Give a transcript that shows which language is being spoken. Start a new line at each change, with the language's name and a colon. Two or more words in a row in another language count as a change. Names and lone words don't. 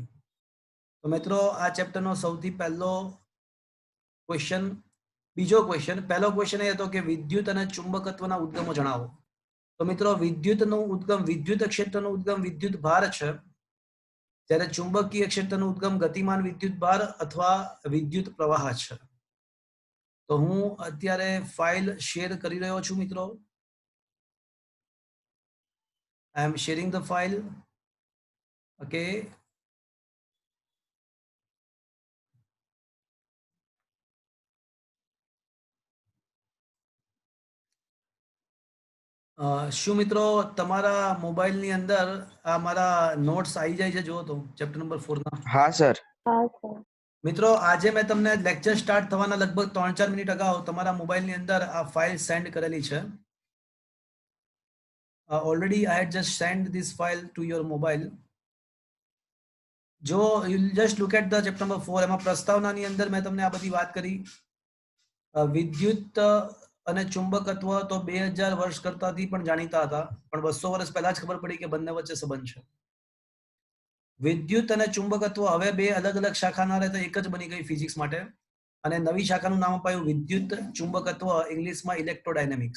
Gujarati: તો મિત્રો આ ચેપ્ટરનો સૌથી પહેલો ક્વેશ્ચન, બીજો ક્વેશ્ચન, પહેલો ક્વેશ્ચન એ હતો કે વિદ્યુત અને ચુંબકત્વના ઉદ્ગમો જણાવો. તો મિત્રો વિદ્યુતનું ઉદ્ગમ, વિદ્યુત ક્ષેત્રનો ઉદ્ગમ વિદ્યુત ભાર છે, જ્યારે ચુંબકીય ક્ષેત્રનો ઉદ્ગમ ગતિમાન વિદ્યુત ભાર અથવા વિદ્યુત પ્રવાહ છે. તો હું અત્યારે ફાઇલ શેર કરી રહ્યો છું મિત્રો.
English: I am sharing the file. Okay.
Gujarati: શું મિત્રો તમારા મોબાઈલની અંદર આ મારા નોટ્સ આવી જાય છે? જુઓ તો ચેપ્ટર નંબર 4 ના. હા સર. મિત્રો આજે મેં તમને લેક્ચર સ્ટાર્ટ થવાના લગભગ 3-4 મિનિટ અગાઉ તમારા મોબાઈલની અંદર આ ફાઇલ સેન્ડ કરેલી છે.
English: already I had just sent this file to your mobile. so you just look at the chapter number 4,
Gujarati: એમાં પ્રસ્તાવનાની અંદર મેં તમને આ બધી વાત કરી. વિદ્યુત અને ચુંબકત્વ તો 2000 વર્ષ કરતાથી પણ જાણીતા હતા, પણ 200 વર્ષ પહેલા જ ખબર પડી કે બંને વચ્ચે સંબંધ છે. વિદ્યુત અને ચુંબકત્વ હવે બે અલગ અલગ શાખાના રહેતા એક જ બની ગઈ ફિઝિક્સ માટે, અને નવી શાખાનું નામ અપાયું વિદ્યુત ચુંબકત્વ, ઇંગ્લિશમાં ઇલેક્ટ્રોડાયનેમિક્સ.